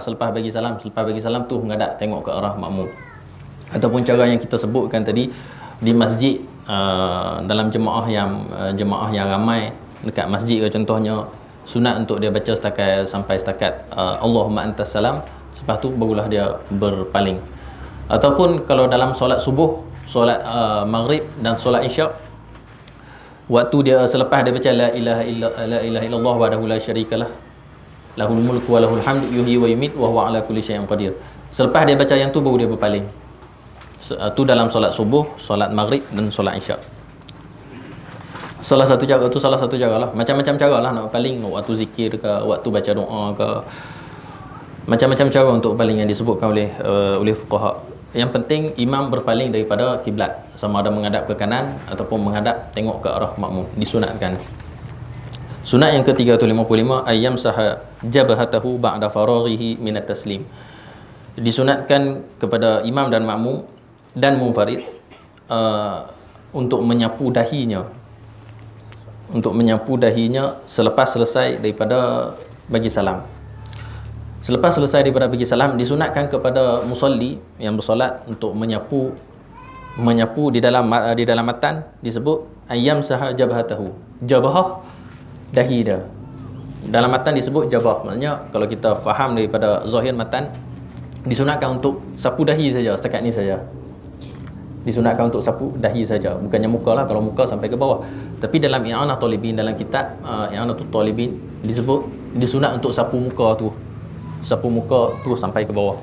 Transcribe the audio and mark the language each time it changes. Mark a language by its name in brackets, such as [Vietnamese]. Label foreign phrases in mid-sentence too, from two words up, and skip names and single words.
[Malay] Selepas bagi salam tu menghadap tengok ke arah makmum. Ataupun cara yang kita sebutkan tadi di masjid, dalam jemaah yang ramai dekat masjid ke contohnya, sunat untuk dia baca sampai setakat [Arabic] اللهم أنت السلام, [Malay] lepas tu barulah dia berpaling. Ataupun kalau dalam solat subuh, solat maghrib dan solat isyak, waktu dia selepas dia baca [Arabic] لا إله إلا الله وحده لا شريك له له الملك وله الحمد يحيي ويميت وهو على كل شيء قدير. [Malay] Selepas dia baca yang tu baru dia berpaling. Tu dalam solat subuh, solat maghrib dan solat isyak. Salah satu cara lah. Macam-macam cara lah nak berpaling, waktu zikir ke, waktu baca doa ke, macam-macam cara untuk berpaling yang disebutkan oleh fuqaha. Yang penting imam berpaling daripada kiblat, sama ada menghadap ke kanan ataupun menghadap tengok ke arah makmum, disunatkan. Sunat yang ke-355, [Arabic] أن يمسح جبهته بعد فراغه من التسليم. [Malay] Disunatkan kepada imam dan makmum dan munfarid untuk menyapu dahinya selepas selesai daripada bagi salam. Selepas selesai daripada bagi salam, disunatkan kepada musalli yang bersolat untuk menyapu di dalam matan disebut [Arabic] أن يمسح جبهته. [Malay] Jabhah dahi dia. Dalam matan disebut jabhah. Maksudnya kalau kita faham daripada zahir matan, disunatkan untuk sapu dahi saja, setakat ni saja. Disunatkan untuk sapu dahi saja, bukannya muka lah. Kalau muka sampai ke bawah. Tapi dalam i'anah talibin, dalam kitab i'anatul talibin disebut disunat untuk sapu muka tu sampai ke bawah.